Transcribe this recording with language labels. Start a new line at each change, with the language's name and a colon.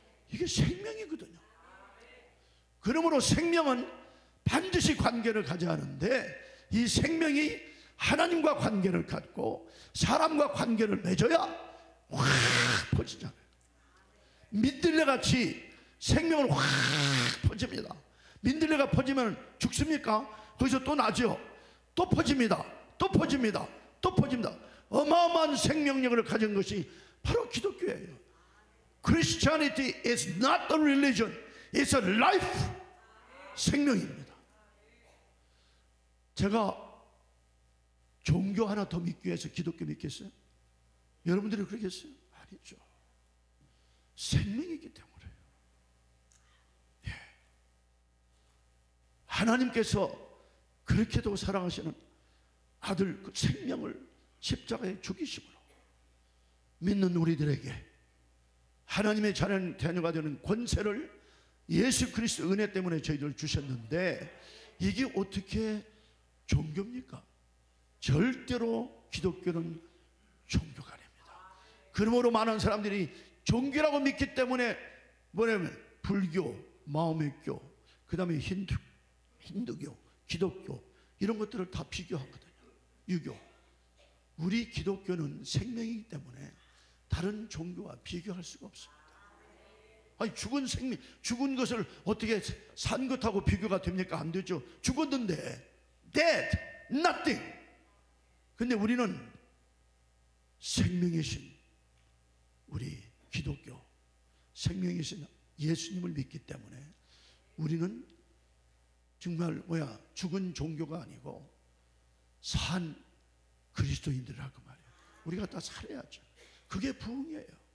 Korean: 이게 생명이거든요. 그러므로 생명은 반드시 관계를 가져야 하는데, 이 생명이 하나님과 관계를 갖고 사람과 관계를 맺어야 확 퍼지잖아요. 민들레같이 생명을 확 퍼집니다. 민들레가 퍼지면 죽습니까? 거기서 또 나죠. 또 퍼집니다. 또 퍼집니다. 또 퍼집니다. 어마어마한 생명력을 가진 것이 바로 기독교예요.
English: Christianity is not a religion, it's a life.
Korean: 생명입니다. 제가 종교 하나 더 믿기 위해서 기독교 믿겠어요? 여러분들이 그러겠어요? 아니죠. 생명이기 때문에요. 예. 하나님께서 그렇게도 사랑하시는 아들 그 생명을 십자가에 죽이심으로 믿는 우리들에게 하나님의 자녀가 되는 권세를 예수 그리스도 은혜 때문에 저희들 주셨는데, 이게 어떻게 종교입니까? 절대로 기독교는 종교가 아닙니다. 그러므로 많은 사람들이 종교라고 믿기 때문에 뭐냐면 불교, 마오메교, 그 다음에 힌두교, 기독교 이런 것들을 다 비교하거든요. 유교. 우리 기독교는 생명이기 때문에 다른 종교와 비교할 수가 없습니다. 아니, 죽은 생명, 죽은 것을 어떻게 산 것하고 비교가 됩니까? 안 되죠. 죽었는데
English: dead, nothing.
Korean: 근데 우리는 생명이신 우리 기독교, 생명이신 예수님을 믿기 때문에 우리는 정말 죽은 종교가 아니고 산 그리스도인들이라고 말이에요. 우리가 다 살아야죠. 그게 부흥이에요.